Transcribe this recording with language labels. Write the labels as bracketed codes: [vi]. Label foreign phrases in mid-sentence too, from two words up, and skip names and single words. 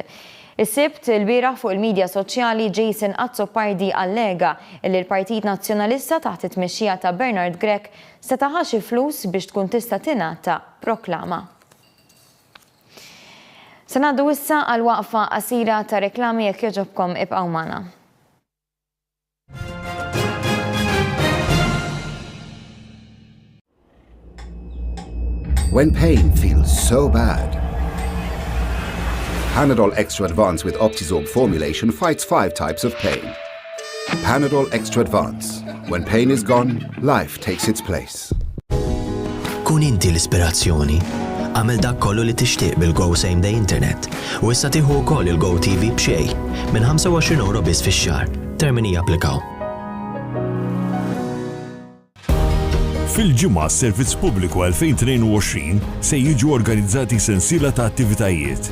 [mt] Is-sibt il-bieraħ fuq il-midja soċjali Jason Azzopardi allega li l-Partit Nazzjonalista taħt it-tmexxija ta' Bernard Grech setaħa xi flus biex tkun tista' tingħata proklama. Se ngħaddu issa għal waqfa qasira ta' reklami jekk jogħġobkom ibqgħu magħna. [en] When pain feels so bad, Panadol Extra Advance with Optizorb formulation fights 5 types of pain. Panadol Extra Advance. When pain is gone, life takes its place. [mt] Kun inti l-ispirazzjoni. Għamel dak kollu li tixtieq bil-Go Same Day Internet. U issa tieħu wkoll il-Go TV b'xejn minn 25 euro biss fix-xahar. Termini japplikaw. Fil-ġimgħa s-Servizz Pubbliku 2022 se jiġu organizzati sensiela ta' attivitajiet.